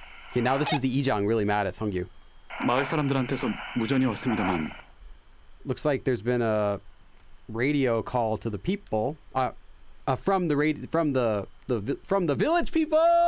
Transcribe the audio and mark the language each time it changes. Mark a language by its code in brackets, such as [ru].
[en] Okay, now this is the Ijang really mad at Seongyu. [ko] 마을 사람들한테서 무전이 왔습니다만 [en] Looks like there's been a radio call to the people from the village people.